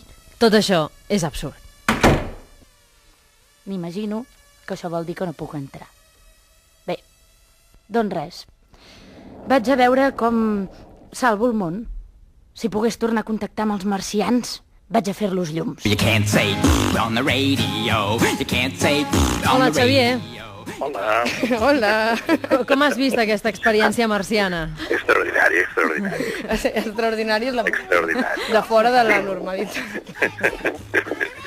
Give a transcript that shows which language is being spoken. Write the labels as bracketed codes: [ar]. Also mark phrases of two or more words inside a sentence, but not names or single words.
[ca] Tot això és absurd. M'imagino que això vol dir que no puc entrar. Bé, doncs res. Vaig a veure com salvo el món. Si pogués tornar a contactar amb els marcians, vaig a fer-los llums. [en] You can't say on the radio. You can't say on [ca] Hola, [en] the [ca] Xavier. [en] radio. [ca] Hola. Com has vist aquesta experiència marciana? Extraordinari. Extraordinari és la... Extraordinari. De fora de la normalitat.